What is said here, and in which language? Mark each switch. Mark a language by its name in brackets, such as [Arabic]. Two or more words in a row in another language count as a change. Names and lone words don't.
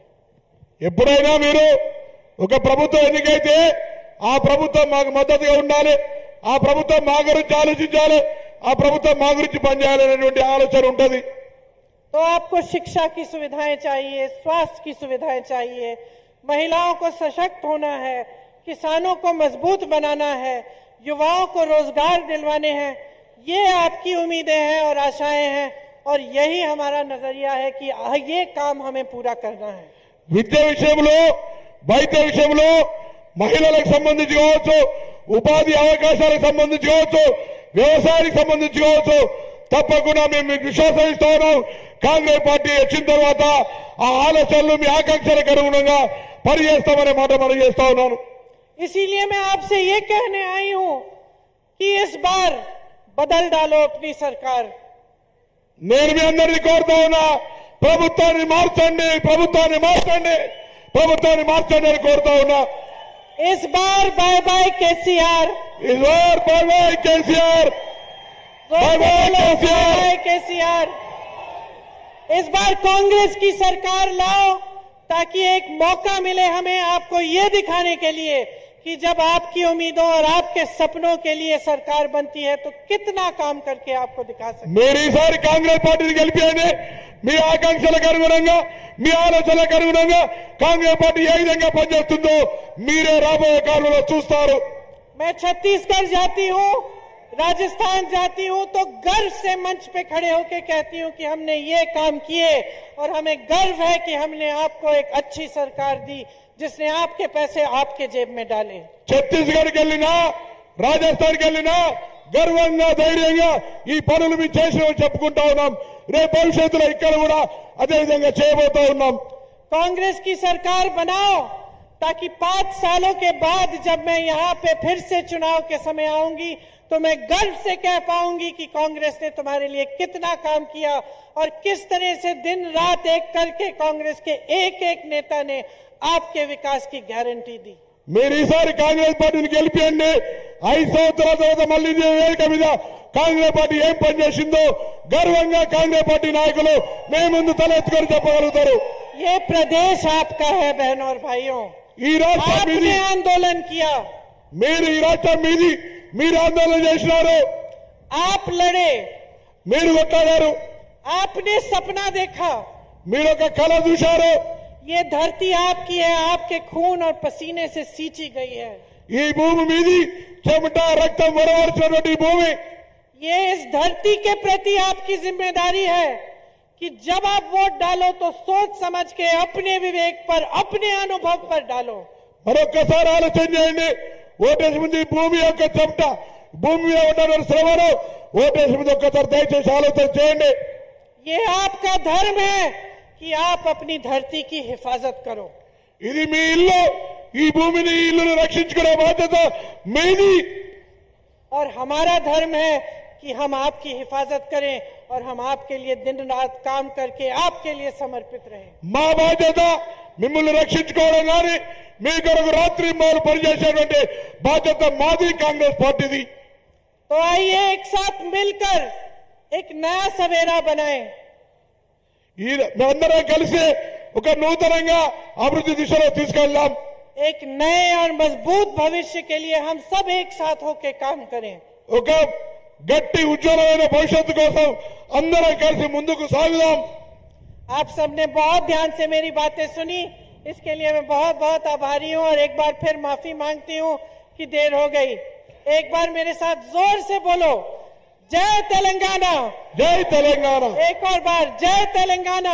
[Telugu] ఎప్పుడైనా మీరు ఒక ప్రభుత్వం ఎన్నికైతే ఆ ప్రభుత్వం మాకు మద్దతుగా ఉండాలి, ఆ ప్రభుత్వం మా గురించి ఆలోచించాలి, ఆ ప్రభుత్వం మా గురించి పనిచేయాలనేటువంటి ఆలోచన ఉంటుంది. [Hindi] तो आपको शिक्षा की सुविधाएं चाहिए, स्वास्थ्य की सुविधाएं चाहिए, महिलाओं को सशक्त होना है, किसानों को मजबूत बनाना है, युवाओं को रोजगार दिलवाने हैं। ये आपकी उम्मीदें हैं और आशाएं हैं, और यही हमारा नजरिया है कि ये काम हमें पूरा करना है। [Telugu] విద్య విషయంలో, వైద్య విషయంలో, మహిళలకు సంబంధించి కావచ్చు, ఉపాధి అవకాశాలకు సంబంధించి కావచ్చు, వ్యవసాయానికి సంబంధించి కావచ్చు, తప్పకుండా మేము మీకు విశ్వాసం ఇస్తా ఉన్నాం. కాంగ్రెస్ పార్టీ వచ్చిన తర్వాత ఆ ఆలోచనలు మీ ఆకాంక్షలకు అనుగుణంగా పనిచేస్తామనే మాట మనం చేస్తా ఉన్నాను. [Hindi] इसीलिए मैं आपसे ये कहने आई हूं कि इस बार बदल डालो अपनी सरकार। [Telugu] నేను మీ అందరినీ కోరుతా ఉన్నా, ప్రభుత్వాన్ని మార్చండి, ప్రభుత్వాన్ని మార్చండి, ప్రభుత్వాన్ని మార్చండి అని కోరుతా ఉన్నా. [Hindi] इस बार [English] bye bye [Hindi] केसीआर, इस बार [English] bye bye [Hindi] केसीआर, [English] bye bye [Hindi] केसीआर। इस बार कांग्रेस की सरकार लाओ, ताकि एक मौका मिले हमें आपको ये दिखाने के लिए कि जब आपकी उम्मीदों और आपके सपनों के लिए सरकार बनती है तो कितना काम करके आपको दिखा सकते। [Telugu] మీరు ఈసారి కాంగ్రెస్ పార్టీని గెలిపియండి. మీ ఆకాంక్షలకు అనుగుణంగా, మీ ఆలోచనలకు అనుగుణంగా కాంగ్రెస్ పార్టీ ఏ విధంగా పనిచేస్తుందో మీరే రాబోయే కాలంలో చూస్తారు. [Hindi] मैं छत्तीसगढ़ जाती हूँ, राजस्थान जाती हूँ, तो गर्व से मंच पे खड़े होकर कहती हूँ कि हमने ये काम किए, और हमें गर्व है कि हमने आपको एक अच्छी सरकार दी जिसने आपके पैसे आपके जेब में डाले। [Telugu] ఛత్తీస్గఢ్కి వెళ్ళినా, రాజస్థాన్కి వెళ్ళినా గర్వంగా, ధైర్యంగా ఈ పనులు మేము చేసినామని చెప్పుకుంటా ఉన్నాం. రేపు భవిష్యత్తులో ఇక్కడ కూడా అదే విధంగా చేయబోతా ఉన్నాం. [Hindi] कांग्रेस की सरकार बनाओ, ताकि 5 सालों के बाद जब मैं यहाँ पे फिर से चुनाव के समय आऊंगी तो मैं गर्व से कह पाऊंगी कि कांग्रेस ने तुम्हारे लिए कितना काम किया, और किस तरह से दिन रात एक करके कांग्रेस के एक एक नेता ने आपके विकास की गारंटी दी। [Telugu] మీరు ఈసారి కాంగ్రెస్ పార్టీని గెలిపియండి. 5 సంవత్సరాల తర్వాత మళ్ళీ ఇదే వేదిక మీద కాంగ్రెస్ పార్టీ ఏం పనిచేసిందో గర్వంగా కాంగ్రెస్ పార్టీ నాయకులు మీ ముందు తలెత్తుకొని చెప్పగలుగుతారు. [Hindi] ये प्रदेश आपका है बहनों और भाइयों, [Telugu] ఈ రాష్ట్రం మీది, [Hindi] आपने आंदोलन किया, [Telugu] మీరు ఈ రాష్ట్రం మీది, మీరు ఆందోళన చేసినారు, [Hindi] आप लड़े, [Telugu] మీరు కొట్లాడారు, [Hindi] आपने सपना देखा, [Telugu] మీరు ఒక కళ చూశారు. [Hindi] ये धरती आपकी है, आपके खून और पसीने से सींची गई है। [Telugu] ఈ భూమి మీది, చెమట రక్తం వరవరిచినటువంటి ఈ భూమి. [Hindi] ये इस धरती के प्रति आपकी जिम्मेदारी है कि जब आप वोट डालो तो सोच समझ के अपने विवेक पर, अपने अनुभव पर डालो। [Telugu] మరొక్కసారి ఆలోచన చేయండి. ఓటేసి ముందు ఈ భూమి యొక్క చెమట, భూమి మీద ఉన్న శ్రమను ఓటేసి ముందు ఒక్కసారి దయచేసి ఆలోచన చేయండి. [Hindi] ये आपका धर्म है कि आप अपनी धरती की हिफाजत करो। [Telugu] ఇది మీ ఇల్లు, ఈ భూమిని, ఈ ఇల్లును రక్షించుకునే బాధ్యత మీది. [Hindi] और हमारा धर्म है कि हम आपकी हिफाजत करें, और हम आपके लिए दिन रात काम करके आपके लिए समर्पित रहें। [Telugu] మా బాధ్యత మిమ్మల్ని రక్షించుకోవడం కానీ మీ కొరకు రాత్రి మాలు పనిచేసేటువంటి బాధ్యత మాది, కాంగ్రెస్ పార్టీది. [Hindi] तो आइए एक साथ मिलकर एक नया सवेरा बनाएं। [Telugu] ఈ మేమందరం కలిసి ఒక నూతనంగా అభివృద్ధి దిశలో తీసుకెళ్దాం. [Hindi] एक नए और मजबूत भविष्य के लिए हम सब एक साथ होकर काम करें। [Telugu] ఒక గట్టి ఉజ్వలమైన భవిష్యత్తు కోసం అందరం కలిసి ముందుకు సాగుదాం. [Hindi] आप सबने बहुत ध्यान से मेरी बातें सुनी, इसके लिए मैं बहुत बहुत आभारी हूं, और एक बार फिर माफी मांगती हूं कि देर हो गई। एक बार मेरे साथ जोर से बोलो, जय तेलंगाना, [Telugu] జై తెలంగాణ, [Hindi] एक और बार जय तेलंगाना।